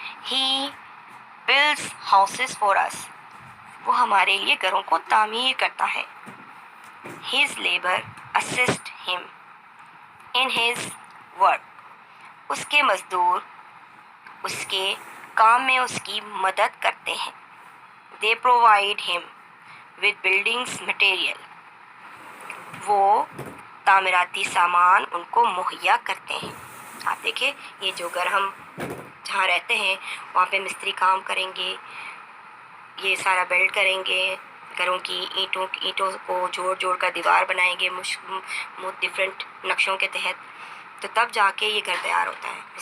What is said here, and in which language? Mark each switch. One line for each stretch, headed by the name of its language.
English: He builds houses for us.
Urdu: وہ ہمارے لیے گھروں کو تعمیر کرتا ہے.
English: His labour assist him in his work.
Urdu: اس کے مزدور اس کے کام میں اس کی مدد کرتے ہیں.
English: They provide him with buildings material.
Urdu: وہ تعمیراتی سامان ان کو مہیا کرتے ہیں. آپ دیکھیں یہ جو گھر ہم جہاں رہتے ہیں وہاں پہ مستری کام کریں گے، یہ سارا بلڈ کریں گے، گھروں کی اینٹوں کو جوڑ کر دیوار بنائیں گے ڈفرینٹ نقشوں کے تحت، تو تب جا کے یہ گھر تیار ہوتا ہے.